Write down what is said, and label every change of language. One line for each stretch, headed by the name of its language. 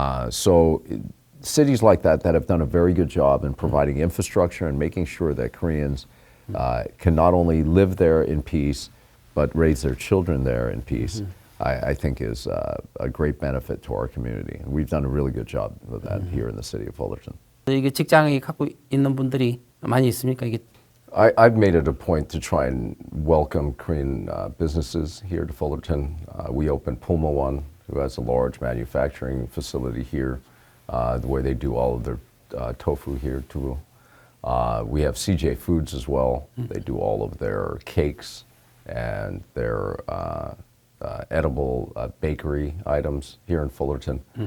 English: So cities like that have done a very good job in providing infrastructure and making sure that Koreans can not only live there in peace, but raise their children there in peace, I think is a great benefit to our community. And we've done a really good job of that here in the city of Fullerton.
Korean: 이게 직장이 갖고 있는 분들이 많이 있습니까? 이게
English: I've made it a point to try and welcome Korean businesses here to Fullerton. We opened Puma One, who has a large manufacturing facility here, where they do all of their tofu here too. We have CJ Foods as well. They do all of their cakes and their edible bakery items here in Fullerton.